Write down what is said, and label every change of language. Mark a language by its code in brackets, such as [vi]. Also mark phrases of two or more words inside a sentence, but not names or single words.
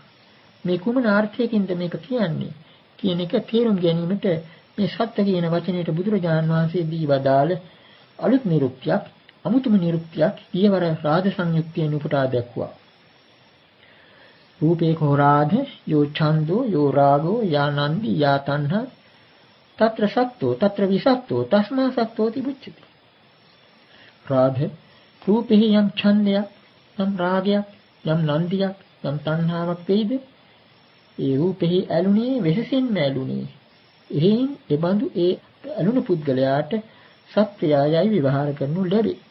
[si] මේ කුමන අර්ථයකින්ද මේක කියන්නේ කියන එක තේරුම් ගැනීමට මේ සත්‍ය කියන වචනයට බුදුරජාණන් වහන්සේ දී වදාළ අලුත් නිරුක්තියක්, අමුතුම නිරුක්තියක් ඊවර රාජ සංයුක්තියෙන් උපුටා දැක්වුවා. [pi] රූපේ කෝ රාධ යෝ ඡන්தோ යෝ රාගෝ යා නන්දි යා තණ්හා తත්‍ර සත්තෝ తත්‍ර විසත්තෝ තස්මා සත්තෝ තිබුච්චති. [si] රාධ රූපෙහි යම් ඡන්දයක්, යම් රාගයක්, යම් නන්දියක්, යම් තණ්හාවක් වෙයිද? ඒ රූපෙහි ඇලුනේ වෙසසින්ම ඇලුනේ. එහෙයින් එබඳු ඒ ඇලුණු පුද්ගලයාට සත්‍යයයි විවහාර කරනු ලැබේ.